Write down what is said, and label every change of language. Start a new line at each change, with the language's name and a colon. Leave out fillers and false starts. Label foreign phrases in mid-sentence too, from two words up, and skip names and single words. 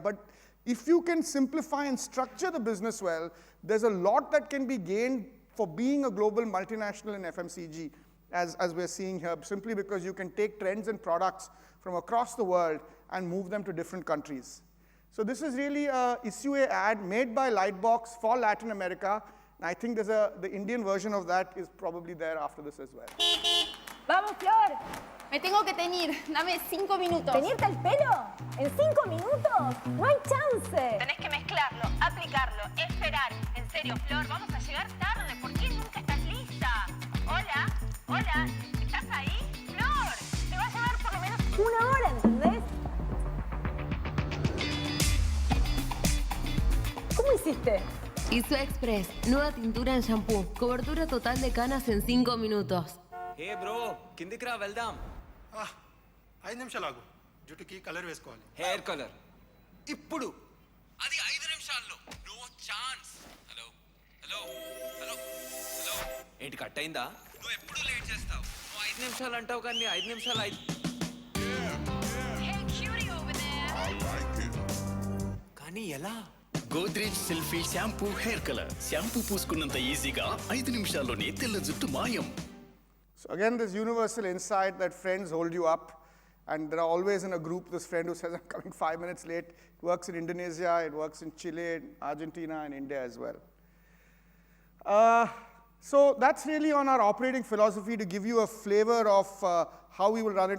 English: But if you can simplify and structure the business well, there's a lot that can be gained for being a global multinational in FMCG, as we're seeing here, simply because you can take trends and products from across the world and move them to different countries. So this is really a Issue A ad made by Lightbox for Latin America. And I think the Indian version of that is probably there after this as well.
Spanish: Vamos, Flor. Me tengo que teñir. Dame 5 minutos. ¿Teñirte el pelo? ¿En 5 minutos? No hay chance. Tenés que mezclarlo, aplicarlo, esperar. En serio, Flor, vamos a llegar tarde. ¿Por qué nunca estás lista? Hola, ¿estás ahí? Flor, te va a llevar por lo menos 1 hora, ¿entendés? ¿Cómo hiciste? Isu Express, nueva tintura en shampoo. Cobertura total de canas en 5 minutos.
English: Hey bro,
Telugu: కిందికి రా వెళ్దాం. 5 నిమిషాలు ఆగు. జుట్టుకి కలర్ వేసుకోవాలి.
English: hair color.
Telugu: ఇప్పుడు అది 5 నిమిషాల్లో.
English: no chance.
Telugu: హలో. ఏంటి కట్ అయిందా? నువ్వు ఎప్పుడు లేట్ చేస్తావు. నువ్వు 5 నిమిషాలు అంటావు కానీ 5 నిమిషాలు కానీ ఎలా?
English: Godrej Selfie Shampoo Hair Color.
Telugu: Shampoo పూసుకున్నంత ఈజీగా 5 నిమిషాల్లోనే తెల్ల జుట్టు మాయం.
English: So again, this universal insight that friends hold you up, and there are always in a group this friend who says, I'm coming 5 minutes late. It works in Indonesia, it works in Chile, Argentina, and India as well. So that's really on our operating philosophy to give you a flavor of how we will run it.